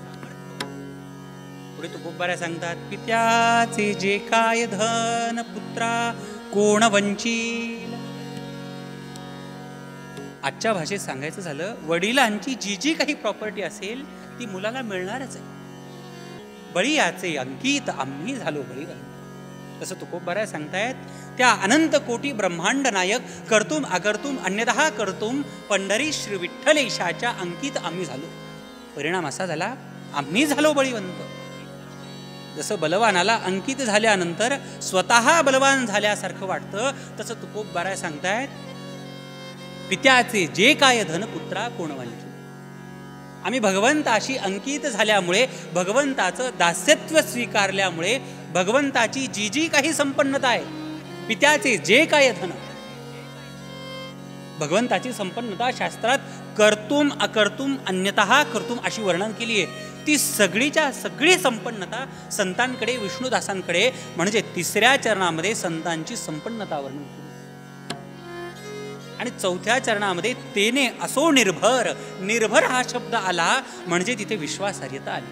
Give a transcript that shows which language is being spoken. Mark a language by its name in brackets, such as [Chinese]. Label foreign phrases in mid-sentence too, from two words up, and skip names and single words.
[Marathi] पुढे तुकोबाराय सांगतात, पित्याचे जे काय धन पुत्रा कोण वंचील. आजच्या भाषेत सांगायचं झालं, वडिलांची जी जी काही प्रॉपर्टी असेल ती मुलाला मिळणारच आहे. बळी याचे अंकित आम्ही झालो बळीवंत. तसं तुकोबाराय सांगतायत, त्या अनंत कोटी ब्रह्मांड नायक [Sanskrit] कर्तुम अकर्तुम अन्यतः कर्तुम [Marathi] पंढरी श्री विठ्ठलेशाच्या अंकित आम्ही झालो. परिणाम असा झाला, आम्ही झालो बळीवंत. जसं बलवानाला अंकित झाल्यानंतर स्वतः बलवान झाल्यासारखं वाटतं, तसं तुकोबाराय सांगतायत, पित्याचे जे काय धन पुत्रा कोण वंचित. आम्ही भगवंताशी अंकित झाल्यामुळे, भगवंताचं दास्यत्व स्वीकारल्यामुळे, भगवंताची जी जी काही संपन्नता आहे, पित्याचे जे काय धन, भगवंताची संपन्नता शास्त्रात [Sanskrit] कर्तुम अकर्तुम अन्यतः कर्तुम [Marathi] अशी वर्णन केली आहे. ती सगळीच्या सगळी संपन्नता संतांकडे, विष्णुदासांकडे, म्हणजे 3ऱ्या चरणामध्ये संतांची संपन्नता वर्णन केली. आणि 4थ्या चरणामध्ये तेने असो निर्भर, निर्भर हा शब्द आला म्हणजे तिथे विश्वासार्हता आली.